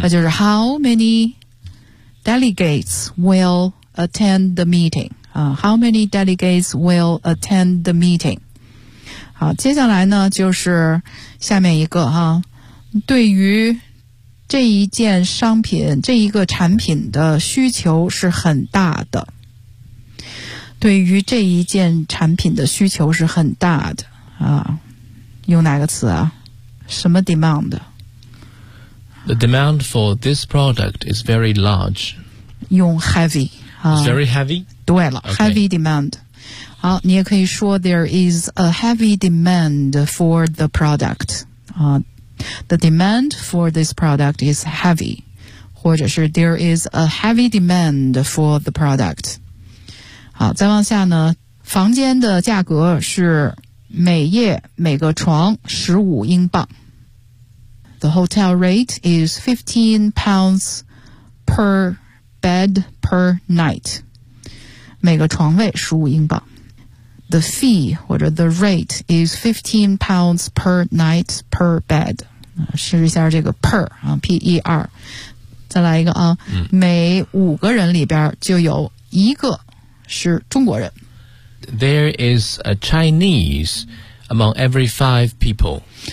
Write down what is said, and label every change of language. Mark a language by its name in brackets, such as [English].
[Chinese] 那就是 [English] how many delegates will attend the meeting How many delegates will attend the meeting? [Chinese] 好，接下来呢就是下面一个哈，对于这一件商品，这一个产品的需求是很大的。对于这一件产品的需求是很大的啊，用哪个词啊？什么 demand？ [English] The demand for this product is very large. [Chinese] 用 heavy 啊。 [English] It's very heavy. [Chinese] 对了、 [English] okay. ，heavy demand。 [Chinese] 好，你也可以说 [English] there is a heavy demand for the product. 啊 ，the demand for this product is heavy， [Chinese] 或者是 [English] there is a heavy demand for the product。 [Chinese] 好，再往下呢，房间的价格是每夜每个床15英镑。 [English] The hotel rate is £15 per bed per night. [Chinese] 每个床位15英镑。 [English] The fee, [Chinese] 或者 [English] the rate, is £15 per night per bed. [Chinese] 试一下这个 per, P-E-R. 再来一个啊、嗯、每五个人里边就有一个是中国人。 [English] There is a Chinese among every five people.